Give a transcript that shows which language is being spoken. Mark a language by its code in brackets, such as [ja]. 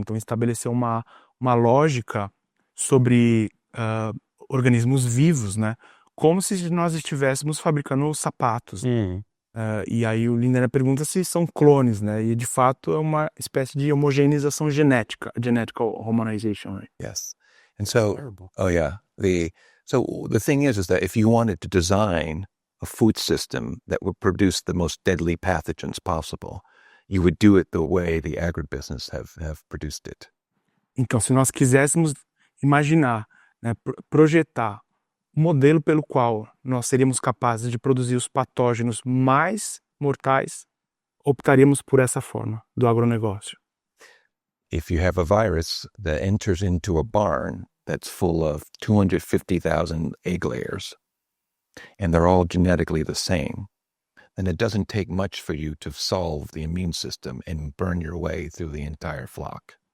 [pt] Então, estabelecer uma lógica sobre organismos vivos, né, como se nós estivéssemos fabricando sapatos. E aí o Lindner pergunta se são clones, né, e de fato é uma espécie de homogeneização genética, [en] genetical homogenization. Right? Yes. And so, Terrible. So the thing is that if you wanted to design a food system that would produce the most deadly pathogens possible, you would do it the way the agribusiness have produced it. [pt] Então, se nós quiséssemos imaginar, né, projetar um modelo pelo qual nós seríamos capazes de produzir os patógenos mais mortais, optaríamos por essa forma do agronegócio. [en] If you have a virus that enters into a barn that's full of 250,000 egg layers, and they're all genetically the same, then it doesn't take much for you to solve the immune system and burn your way through the entire flock.